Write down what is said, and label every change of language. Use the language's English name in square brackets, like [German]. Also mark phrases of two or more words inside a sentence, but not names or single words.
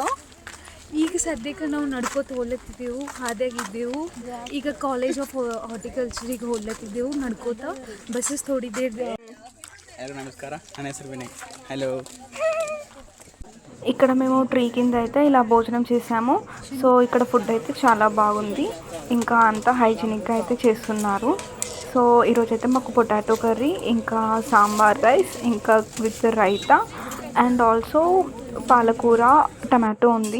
[Kannada] ಈಗ ಸದ್ಯಕ್ಕೆ ನಾವು ನಡ್ಕೋತ ಹೋಗ್ಲತ್ತಿದ್ದೆವು, ಹಾದಿಯಾಗಿದ್ದೆವು. ಈಗ ಕಾಲೇಜ್ ಆಫ್ ಹಾರ್ಟಿಕಲ್ಚರಿಗೆ ಹೋಗ್ಲತ್ತಿದ್ದೆವು ನಡ್ಕೋತ. ಬಸ್ಸಸ್ ತೋಡಿದ್ದೇವೆ. నమస్ಕಾರ, ನನ್ನ ಹೆಸರು ವಿನಯ್. [Telugu] హలో. ఇక్కడ మేము ట్రీ కింద అయితే ఇలా భోజనం చేసాము. సో ఇక్కడ ఫుడ్ అయితే చాలా బాగుంది. ఇంకా అంతా హైజీనిక్గా అయితే చేస్తున్నారు. సో ఈరోజు అయితే మాకు [English] potato curry, [Telugu] ఇంకా సాంబార్ రైస్, ఇంకా విత్ రైతా [English] and also [Telugu] పాలకూర, టమాటో ఉంది.